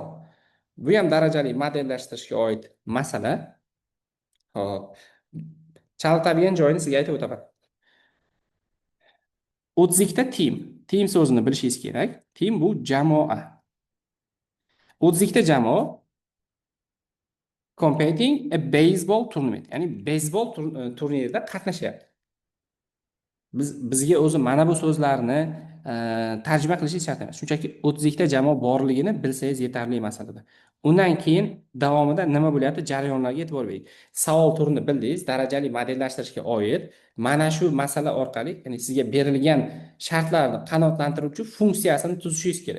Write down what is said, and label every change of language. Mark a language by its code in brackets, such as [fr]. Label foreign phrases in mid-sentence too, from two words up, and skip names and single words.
[uz] Bu ham darajali modellashtirishga oid masala. Hop. Chalg'itadigan joyini sizga aytib o'taman. 30 team. Team so'zini bilishingiz kerak. Team bu jamoa. [en] 30 jamoa competing a baseball tournament. [uz] Ya'ni baseball turnirida qatnashyapti. Bizga o'zi mana bu so'zlarni tarjima qilishingiz shart emas. Shunchaki 32 ta jamoa borligini bilsangiz yetarli masalada. Undan keyin davomida nima bo'lyapti, jarayonlarga e'tibor bering. Savol turini bildingiz, darajali modellashtirishga oid mana shu masala orqali, ya'ni sizga berilgan shartlarni qanoatlantiruvchi funksiyasini tuzishingiz kerak.